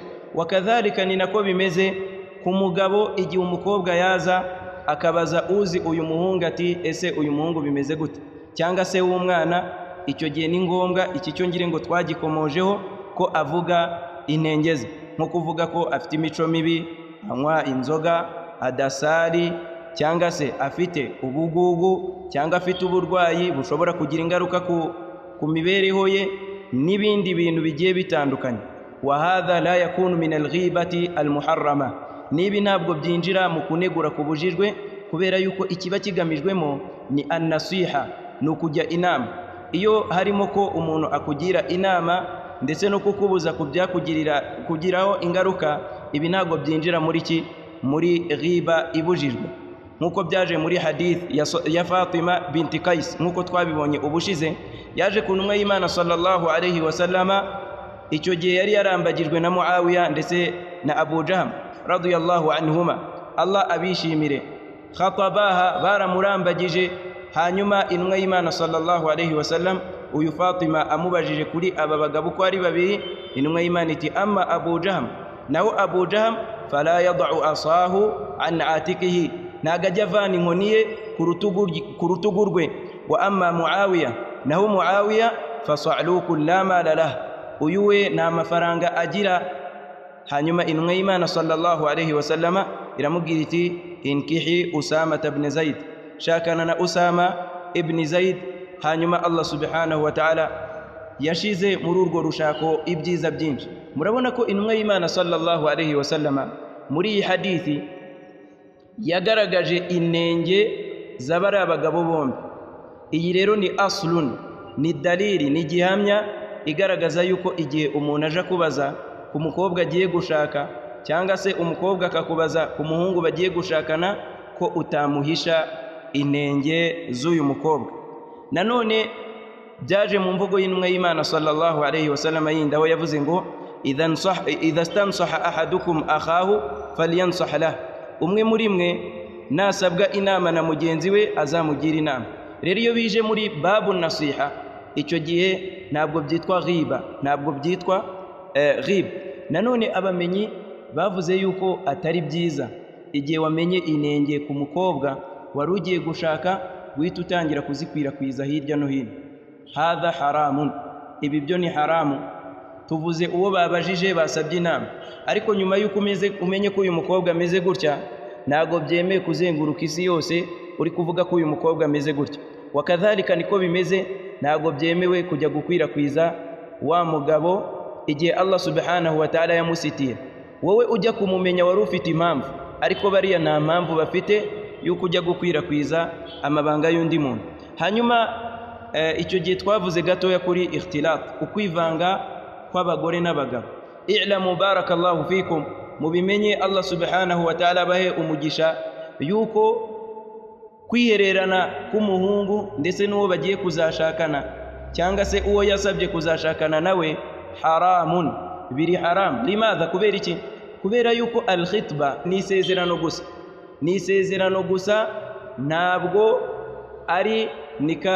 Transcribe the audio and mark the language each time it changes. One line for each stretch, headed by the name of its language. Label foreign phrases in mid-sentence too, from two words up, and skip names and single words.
Kinyarwanda: Wakadhalika ni nako bimeze ku mugabo igihe umukobwa yaza akabaza uzi uyu muhungu ati ese uyu muhungu bimeze gute, cyangwa se w'umwana, icyo gihe ni ngombwa iki cyo ngire ngo twagikomojeho ko avuga inenge ze, nko kuvuga ko afite imico mibi, anywa inzoga, adasari, cyangwa se afite ubugugu, cyangwa afite uburwayi bushobora kugira ingaruka ku mibereho ye n'ibindi bintu bigiye bitandukanye.
Arabic: وهذا لا يكون من الغيبة المحرمة.
Kinyarwanda: Nibi ntabwo byinjira mu kunegura kubujijwe, kubera yuko ikiba kigamijwemo ni an-nasiha, no kujya inama. Iyo harimo ko umuntu akugira inama ndetse no kukubuza kugiraho ingaruka, ibi ntabwo byinjira muri ghiba ibujijwe, nkuko byaje muri hadith ya Fatima binti Qais, nkuko twabibonye ubushize. Yaje ku ntumwa y'Imana
Arabic: صلى الله عليه وسلم,
Kinyarwanda: icyo gihe yari yarambagijwe na Muawiya ndetse na Abu Jahm
Arabic: رضي الله عنهما,
Kinyarwanda: Allah abishimire. Khatabaha, baramurambagije. Hanyuma intumwa y'Imana
Arabic: صلى الله عليه وسلم
Kinyarwanda: uyu Fatima amubajije kuri aba bagabo ko ari babiri, intumwa y'Imana iti amma Abu Jahm, naho Abu Jahm
Arabic: فلا يضع عصاه عن عاتقه,
Kinyarwanda: nagajya avana inkoni ye ku rutugu rwe.
Arabic: وأما معاوية,
Kinyarwanda: naho Muawiya
Arabic: فصعلوك لا مال له,
Kinyarwanda: uyu we nta mafaranga agira. Hanyuma intumwa y'Imana
Arabic: صلى الله عليه وسلم
Kinyarwanda: iramubwira iti
Arabic: انكحي أسامة بن زيد,
Kinyarwanda: shakana na Usama ibn Zaid. Hanyuma Allah
Arabic: سبحانه وتعالى
Kinyarwanda: yashize muri urwo rushako ibyiza byinshi. Murabona ko intumwa y'Imana
Arabic: صلى الله عليه وسلم
Kinyarwanda: muri iyi hadithi yagaragaje inenge z'abari abagabo bombi. Iyi rero ni aslun, ni dalili, ni gihamya igaragaza yuko igihe umuntu aje kubaza ku mukobwa agiye gushaka, cyangwa se umukobwa akakubaza ku muhungu bagiye gushakana, ko utamuhisha inenge z'uyu mukobwa. Nanone byaje mu mvugo y'intumwa y'Imana
Arabic: صلى الله عليه وسلم
Kinyarwanda: yindi, aho yavuze ngo
Arabic: إذا استنصح أحدكم أخاه فلينصح له,
Kinyarwanda: umwe muri mwe nasabwa inama na mugenzi we azamugira inama. rero iyo bije muri
Arabic: باب النصيحة
Kinyarwanda: icyo gihe ntabwo byitwa ghiba, ntabwo byitwa ghiba. Nanone abamenyi bavuze yuko atari byiza igihe wamenye inenge ku mukobwa wari ugiye gushaka guhita utangira kuzikwirakwiza hirya no hino.
Arabic: هذا حرام,
Kinyarwanda: ibi byo ni haramu. Tuvuze uwo babajije basabye inama, ariko nyuma yuko umenye ko uyu mukobwa ameze gutya, ntago byemeye kuzenguruka isi yose uri kuvuga ko uyu mukobwa ameze gutya. Wakadhalika niko bimeze, ntago byemewe kujya gukwirakwiza wa mugabo igihe Allah
Arabic: سبحانه وتعالى
Kinyarwanda: yamusitiye. Wowe ujya kumumenya wari ufite impamvu, ariko bariya nta mpamvu bafite yuko ujya gukwirakwiza amabanga y'undi muntu. Hanyuma icyo gihe twavuze gatoya kuri ikhtilat, ukwivanga kw'abagore n'abagabo.
Arabic: اعلموا بارك الله فيكم,
Kinyarwanda: mubimenye Allah
Arabic: سبحانه وتعالى
Kinyarwanda: bahe umugisha yuko kwihererana k'umuhungu ndetse n'uwo bagiye kuzashakana cyangwa se uwo yasabye kuzashakana nawe haramun, biri haram. Limadha? Kubera iki? Kubera yuko al-khitba ni isezerano gusa, ni isezerano gusa, ntabwo ari nikah.